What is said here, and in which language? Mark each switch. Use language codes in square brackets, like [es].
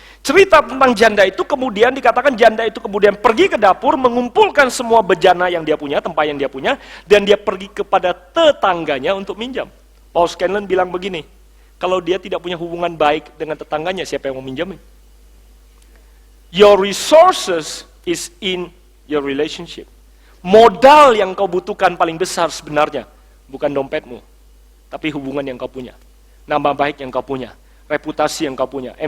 [id] Cerita tentang janda itu kemudian dikatakan janda itu kemudian pergi ke dapur mengumpulkan semua bejana yang dia punya, tempayan yang dia punya, dan dia pergi kepada tetangganya untuk minjam. Paul Scanlon bilang begini, kalau dia tidak punya hubungan baik dengan tetangganya, siapa yang mau minjamin? [en] Your resources is in your relationship. [id] Modal yang kau butuhkan paling besar sebenarnya bukan dompetmu, tapi hubungan yang kau punya, nama baik yang kau punya, reputasi yang kau punya.